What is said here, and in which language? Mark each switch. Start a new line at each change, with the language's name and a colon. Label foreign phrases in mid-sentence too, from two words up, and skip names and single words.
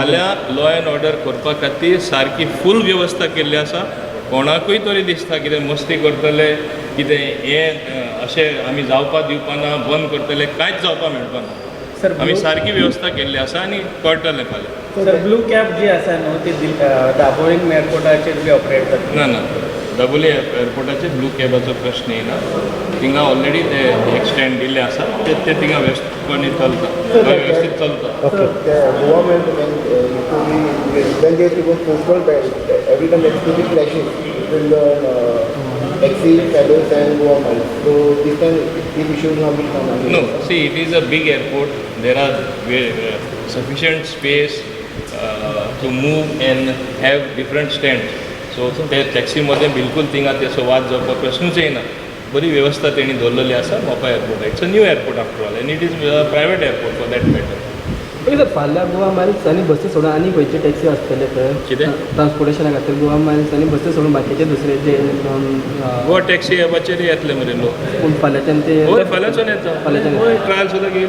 Konkani: फाल्यां लॉ अँड ऑर्डर करपा खातीर सारकी फूल वेवस्था केल्ली आसा कोणाकूय तरी दिसता कितें मस्ती करतले कितें हें अशें आमी जावपा दिवपाना बंद करतले कांयच जावपा मेळपाना आमी सारकी वेवस्था केल्ली आसा आनी कळटलें फाल्यां सर ब्लू कॅब जी आसा न्हू ती दाबोळीम एअरपोर्टाचेर बी ऑपरेट जाता ना डबल एअरपोर्टाचेर ब्लू कॅबाचो प्रश्न येयना थिंगा ऑलरेडी ते एक्सटेंड दिल्ले आसा ते थिंगा व्यवस्थितपणे चलता वेवस्थीत चलता ओके
English: Goa Mail, when they go postal belt, every time there could be clashes between the taxi fellows and Goa Mail. So this time, these issues have been come up. No, see, it is a big airport. There are sufficient space to move and have different stands.
Konkani: So त्या टॅक्सीमध्ये बिलकुल थिंगा तेसो वाद जावपा प्रश्नूच येना बरी वेवस्था तेणी दवरलेली आसा मोपा एअरपोर्ट
English: it's a new airport after all and it is private airport for that matter
Konkani: ओके सर फाल्यां गोवा मायल्स आनी बसी सोडून आनी खंयचे टॅक्सी आसतले थंय कितें? ट्रान्सपोर्टेशना खातीर गोवा मायल्स आनी बसी सोडून बाकीचे दुसरे जे गोवा टॅक्सी ॲपाचेर येतले मरे लोक पूण फाल्याच्यान ते होय फाल्यांच्यान येता फाल्यांच्यान होय ट्रायल सुद्दां घेयला